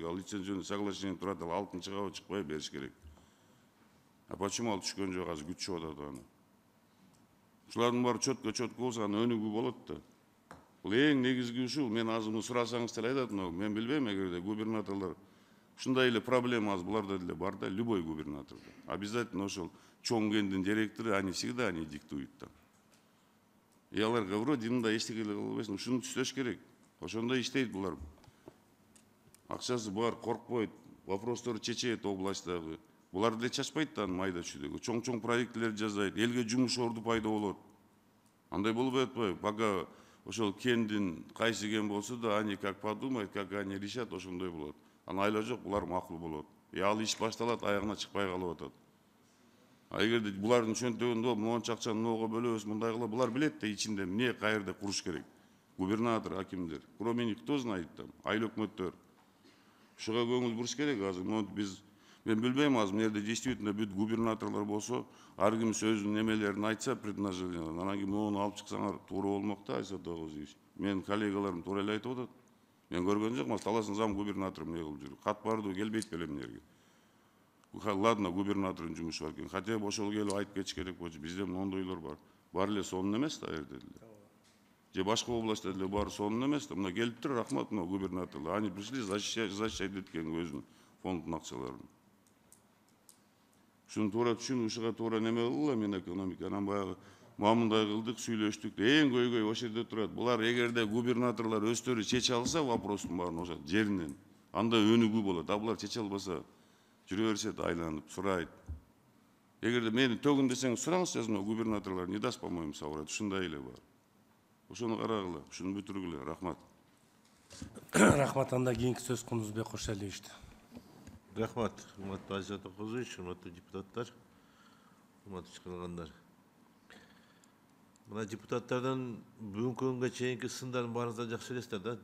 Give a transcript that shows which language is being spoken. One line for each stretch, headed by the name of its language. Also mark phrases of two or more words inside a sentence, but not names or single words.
Kyrgyz: Ал
Russian: лицензионный соглашение
Kyrgyz: турат, ал 6-чыга чыкпай бериш керек.
Russian: А почему
Kyrgyz: ал түшкөн жок, азыр күтүшүп атат аны? Ушулардын баары чөткө болсо аны өнүгүү болот да. Бул эң негизги ушул. Мен азыр муну сурасаңыз деле айтат, мен билбейм, эгерде губернаторлор ушундай эле проблема азыр буларда деле бар да, любой губернаторда. Обязательно ошол чоң кендин директору,
Russian: они всегда они диктуют там.
Kyrgyz: И аларга вроде мындай эчтеке эле кылбайсың, ушуну түзөш керек. Ошондой иштейт булар. Акчасы бар, коркпойт, вопростор чечет областьтагы. Булар деле чачпайт да майда чүйдөгө. Чоң проектлер жасайт, элге жумуш орду пайда болот. Андай болбой атпайбы? Пока ошол кендин кайсы кен болсо да,
Russian: они как подумают, как они решат,
Kyrgyz: ошондой болот. Ана айла жок, булар макул болот. И ал иш башталат, аягына чыкпай калып атат. А эгерде булардын чөнтөгүндө монча акчаны мынауга бөлөбүз, мындай кылып, булар билет да ичинде эмне кайерде куруш керек. Губернатор, акимдер.
Russian: Кроме них кто знает там?
Kyrgyz: Айыл өкмөттөр. Ушуга көңүл буруш керек азыр. Мен билбейм азыр мына жерде действительно бүт губернаторлор болсо, ар ким сөзүнүн немелерин айтса, предложенияларын, анан кийин муну алып чыксаңар туура болмок да, Айсат Тогузович. Мен коллегаларым туура эле айтып атат. Мен көргөн жокмун, Таластын зам губернатору эмне кылып жүр. Кат барды, келбейт белем мына жерге. Ладно, губернатордун жумушу бар экен.
Russian: Хотя бы
Kyrgyz: ошол келип айтып кетиш керек болчу. Бизде мондойлор бар. Бар эле сонун эмес да жерде деле. Же башка областьта деле баары сонун эмес да. Мына келиптир, рахмат мына губернаторлор.
Russian: Они пришли защищать
Kyrgyz: эткен өзүнүн фонддун акчаларын. Ушуну туура түшүнүп, ушуга туура неме кылгыла мен экономика. Анан баягы мамындай кылдык, сүйлөштүк. Эң көйгөй ошол жерде турат. Булар эгерде губернаторлор өздөрү чече алса вопростун баарын ошол жеринен, анда өнүгүү болот. А булар чече албаса жүрө беришет, айланып, сурайт. Эгерде мени төгүн десең, сураңыз жазма, губернаторлор
Russian: не даст, по-моему, соврать.
Kyrgyz: Ушундай эле бар. Ошону карагыла, ушуну бүтүргүлө. Рахмат. Рахмат, анда кийинки сөз Кундузбек Кошалиевичте. Рахмат, урматтуу Айсат Тогузович, урматтуу депутаттар, урматтуу чакырылгандар. Мына депутаттардан бүгүнкү күнгө чейинки сындардын баарыңыздар жакшы элестер да.